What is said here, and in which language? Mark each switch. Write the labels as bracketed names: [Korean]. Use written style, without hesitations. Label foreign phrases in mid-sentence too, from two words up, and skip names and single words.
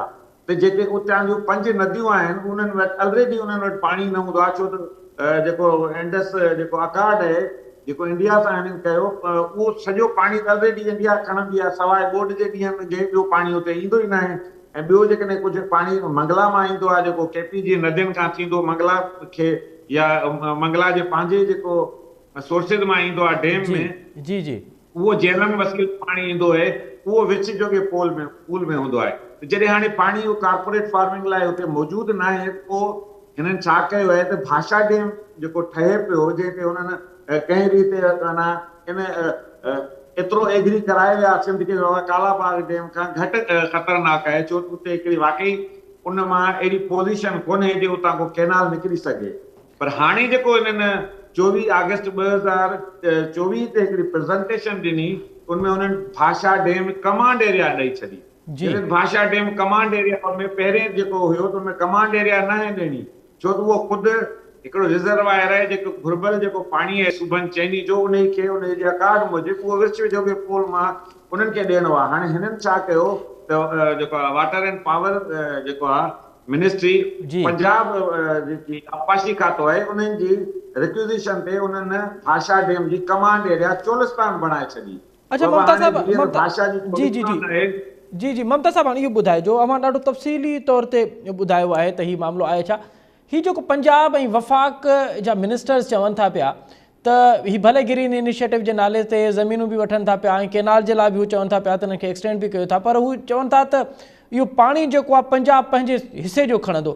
[Sindhi] त जेके उतां जूं 5 नदियूं आहिनि उन्हनि वटि ऑलरेडी उन्हनि वटि पाणी न हूंदो आहे, छो त जेको इंडस जेको अकार्ड आहे जेको इंडिया सां हिननि कयो उहो सॼो पाणी त ऑलरेडी इंडिया खणंदी आहे, सवाइ ॿोॾि जे ॾींहंनि में जंहिं ॿियो पाणी हुते ईंदो ई न आहे। ऐं ॿियो जेकॾहिं कुझु पाणी मंगला मां ईंदो आहे जेको केपी जी नदियुनि खां थींदो मंगला खे या मंगला जे पंहिंजे जेको सोर्सिस मां ईंदो आहे डेम में जी जी उहो जेलम वसील पाणी ईंदो आहे उहो विच जो के पूल में हूंदो आहे। जॾहिं हाणे पाणी उहो [English] corporate farming [Sindhi] लाइ हुते मौजूदु न आहे पोइ हिननि छा कयो आहे त भाषा डेम जेको ठहे पियो जंहिंते हुननि कंहिं रीति इन एतिरो एग्री कराए विया सिंध खे कालाबाग डेम खां घटि ख़तरनाक आहे, छो त उते हिकिड़ी वाकई उन मां अहिड़ी पोज़ीशन कोन्हे जे उतां को केनाल निकिरी सघे। पर हाणे जेको हिननि 24 अगस्त 2024 ते हिकिड़ी प्रेज़ेंटेशन ॾिनी उनमें उन्हनि भाषा डेम [English] command area [Sindhi] ॾेई छॾी। भाषा डेम [English] command area [Sindhi] में पहिरें जेको हुयो त उनमें [English] command area [Sindhi] न आहे ॾिनी, छो त उहो ख़ुदि हिकिड़ो रिजर्वायर आहे जेको घुर्बल जेको पाणी आहे सुबन चैनी जो उन खे उन जे अकार्ड मुजिबि उहो विच जो बि पोल मां उन्हनि खे ॾियणो आहे। हाणे हिननि छा कयो त जेको आहे [English] water and power [Sindhi] जेको आहे मिनिस्ट्री पंजाब जेकी आबपाशी खातो आहे उन्हनि जी रिक्विजिशन ते उन्हनि भाषा डेम जी [English] command area [Sindhi] चोलिस्तान बणाए छॾी। अच्छा ममता साहब जी जी जी जी ममता साहब हाणे इहो ॿुधाइजो, अवां ॾाढो तफ़सीली तौर ते ॿुधायो आहे त हीउ मामिलो आहे छा। हीउ जेको पंजाब ऐं वफ़ाक़ जा मिनिस्टर्स चवनि था पिया त हीउ भले [English] green initiative [Sindhi] जे नाले ते ज़मीनूं बि वठनि था पिया ऐं केनाल जे लाइ बि हू चवनि था पिया त हिनखे एक्सटेंड बि कयो था, पर हू चवनि था त इहो पाणी जेको आहे पंजाब पंहिंजे हिसे जो खणंदो।